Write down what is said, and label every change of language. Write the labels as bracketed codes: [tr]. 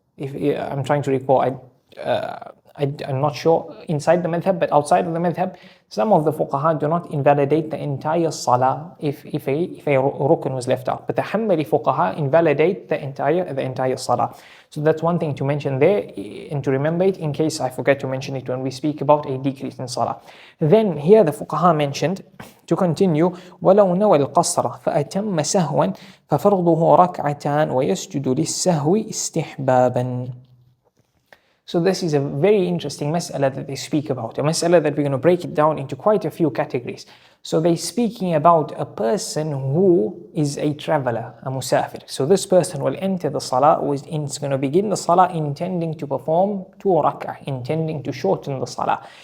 [en] If I'm trying to recall, I'm not sure inside the madhab, but outside of the madhab, some of the fuqaha do not invalidate the entire salah if a rukn was left out. But the Hanbali fuqaha invalidate the entire salah. So that's one thing to mention there, and to remember it in case I forget to mention it when we speak about a decrease in salah. Then here the fuqaha mentioned, to continue, [ar] وَلَوْ نَوَى الْقَصْرَ فَأَتَمَّ سَهْوًا فَفَرْضُهُ رَكْعَتَانْ وَيَسْجُدُ لِلسَّهْوِ اسْتِحْبَابًا. [en] So this is a very interesting mas'ala that they speak about, a mas'ala that we're going to break it down into quite a few categories. So they're speaking about a person who is a traveler, a musaafir. So this person will enter the salah, or is going to begin the salah intending to perform 2 rak'ah, intending to shorten the salah.